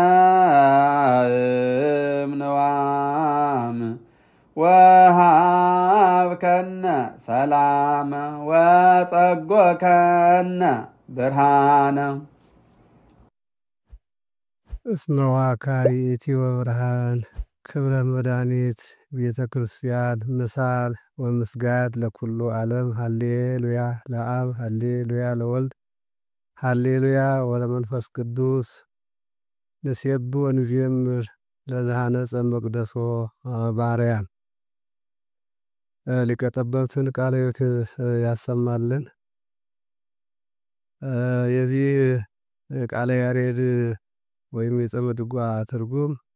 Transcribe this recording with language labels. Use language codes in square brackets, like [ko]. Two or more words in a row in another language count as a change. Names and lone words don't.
[gez] እምንዋም ወሃብከነ ሰላመ ወጸጎከነ ብርሃነ። እስመ ዋካይእቲ ወብርሃን ክብረ መድኃኒት ቤተ ክርስቲያን ምሳል ወምስጋድ ለኩሉ ዓለም። ሃሌሉያ ለአብ ሃሌሉያ ለወልድ ሃሌሉያ ወለመንፈስ ቅዱስ። ንሴብ ወንዜምር ለዘሃነጸ መቅደሶ በአርያም። [am] ሊቀ ጠበብትን ቃለ ሕይወት ያሰማልን። የዚህ ቃለ ያሬድ ወይም የጾመ ድጓ ትርጉም